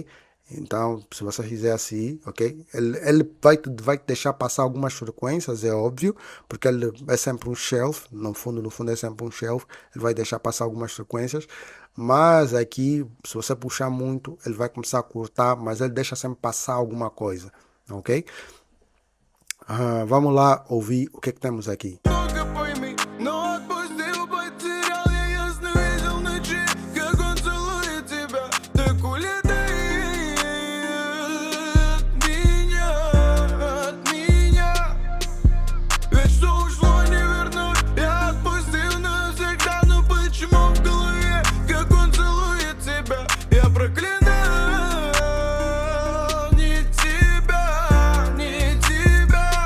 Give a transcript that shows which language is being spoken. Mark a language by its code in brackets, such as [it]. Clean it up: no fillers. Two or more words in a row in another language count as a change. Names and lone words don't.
[pt] Então, se você fizer assim, ok? Ele vai te deixar passar algumas frequências, é óbvio, porque ele é sempre um shelf, no fundo é sempre um shelf, ele vai deixar passar algumas frequências, mas aqui, se você puxar muito, ele vai começar a cortar, mas ele deixa sempre passar alguma coisa, ok? Vamos lá ouvir o que é que temos aqui. [ru] Много пойми, но отпустил, потерял я ясно видел ночи, как он целует тебя, так улетай от меня, ведь что ушло не вернуть, я отпустил навсегда, но почему в голове, как он целует тебя, я проклинаю не тебя, не тебя.